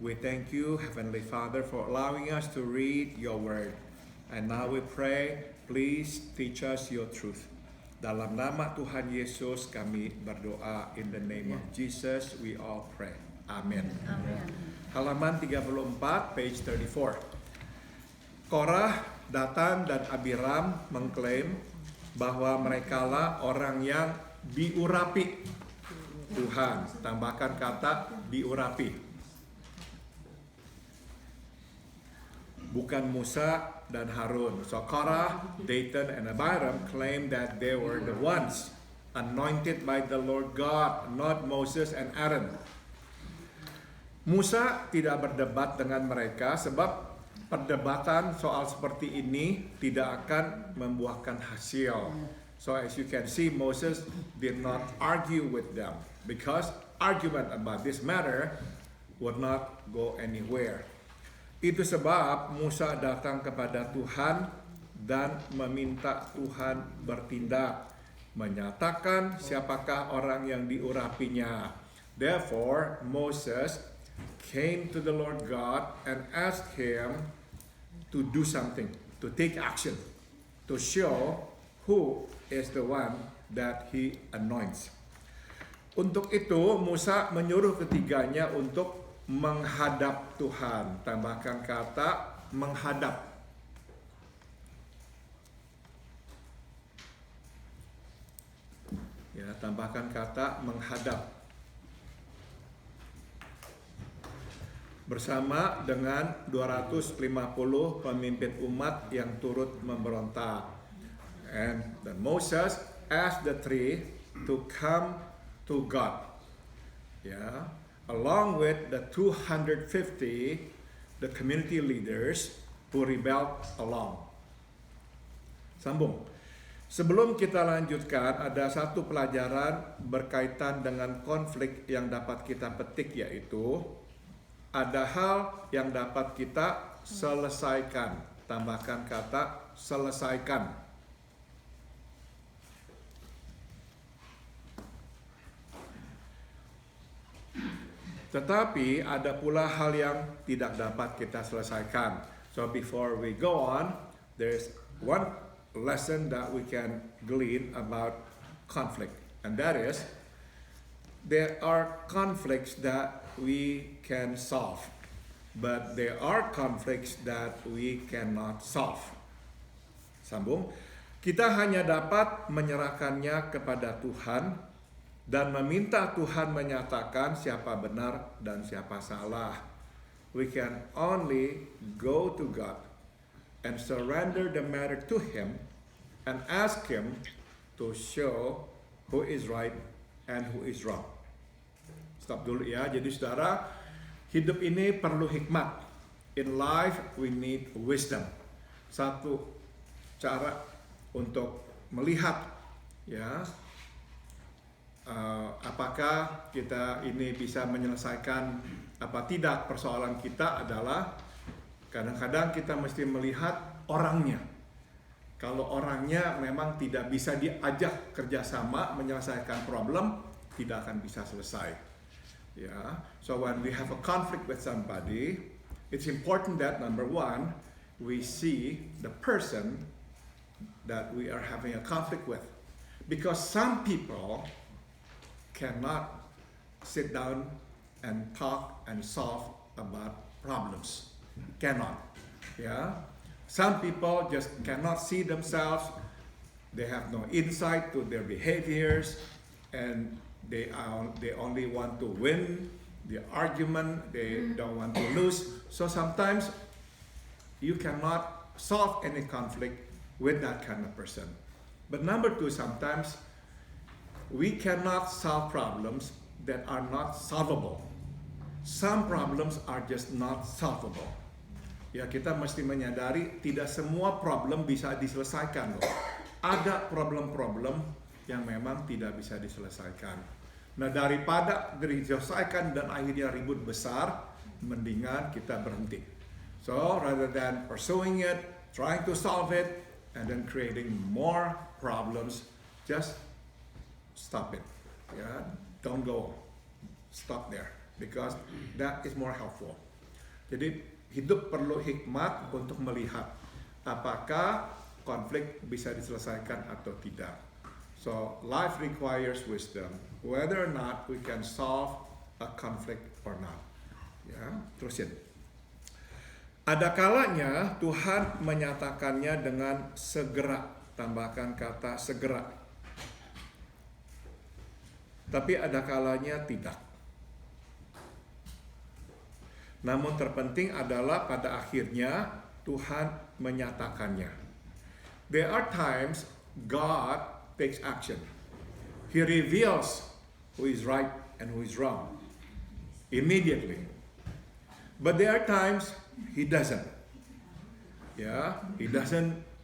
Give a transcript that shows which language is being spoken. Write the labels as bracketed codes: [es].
[en] We thank you, Heavenly Father, for allowing us to read your word. And now we pray, please teach us your truth. [id] Dalam nama Tuhan Yesus kami berdoa. [en] In the name of Jesus we all pray. [id] Amin. Halaman 34, [en] page 34. [id] Korah, Datan, dan Abiram mengklaim bahwa merekalah orang yang diurapi Tuhan. Tambahkan kata diurapi. Bukan Musa dan Harun. [en] So Korah, Datan, and Abiram claim that they were the ones anointed by the Lord God, not Moses and Aaron. [id] Musa tidak berdebat dengan mereka sebab perdebatan soal seperti ini tidak akan membuahkan hasil. [en] So as you can see, Moses did not argue with them because argument about this matter would not go anywhere. [id] Itu sebab Musa datang kepada Tuhan dan meminta Tuhan bertindak, menyatakan siapakah orang yang diurapinya. [en] Therefore, Moses came to the Lord God and asked him to do something, to take action, to show who is the one that he anoints. [id] Untuk itu, Musa menyuruh ketiganya untuk menghadap Tuhan. Tambahkan kata menghadap. Ya, tambahkan kata menghadap. Bersama dengan 250 pemimpin umat yang turut memberontak. [en] And then Moses asked the three to come to God. Yeah, along with the 250 the community leaders who rebelled along. [id] Sambung. Sebelum kita lanjutkan, ada satu pelajaran berkaitan dengan konflik yang dapat kita petik, yaitu ada hal yang dapat kita selesaikan. Tambahkan kata selesaikan. Tetapi ada pula hal yang tidak dapat kita selesaikan. [en] So before we go on, there's one lesson that we can glean about conflict. And that is, there are conflicts that we can solve, but there are conflicts that we cannot solve. [id] Sambung. Kita hanya dapat menyerahkannya kepada Tuhan dan meminta Tuhan menyatakan siapa benar dan siapa salah. [en] We can only go to God and surrender the matter to Him and ask Him to show who is right and who is wrong. [id] Stop dulu ya. Jadi saudara, hidup ini perlu hikmat. [en] In life we need wisdom. [id] Satu cara untuk melihat ya, apakah kita ini bisa menyelesaikan apa tidak persoalan kita adalah kadang-kadang kita mesti melihat orangnya. Kalau orangnya memang tidak bisa diajak kerjasama menyelesaikan problem, tidak akan bisa selesai. [en] Yeah. So when we have a conflict with somebody, it's important that number one, we see the person that we are having a conflict with. Because some people cannot sit down and talk and solve about problems. Cannot. Yeah. Some people just cannot see themselves. They have no insight to their behaviors, and they only want to win the argument. They don't want to lose. So sometimes you cannot solve any conflict with that kind of person. But number two, sometimes we cannot solve problems that are not solvable. Some problems are just not solvable. [id] Ya, kita mesti menyadari tidak semua problem bisa diselesaikan loh. Ada problem-problem yang memang tidak bisa diselesaikan. Nah, daripada diselesaikan dan akhirnya ribut besar, mendingan kita berhenti. [en] So, rather than pursuing it, trying to solve it, and then creating more problems, just stop it. Yeah, don't go. Stop there, because that is more helpful. [id] Jadi, hidup perlu hikmat untuk melihat apakah konflik bisa diselesaikan atau tidak. [en] So, life requires wisdom, whether or not we can solve a conflict or not. [id] Ya, terusin. Ada kalanya Tuhan menyatakannya dengan segera. Tambahkan kata segera. Tapi ada kalanya tidak. Namun terpenting adalah pada akhirnya Tuhan menyatakannya. [en] There are times God takes action. He reveals who is right and who is wrong immediately. But there are times He doesn't. Yeah, He doesn't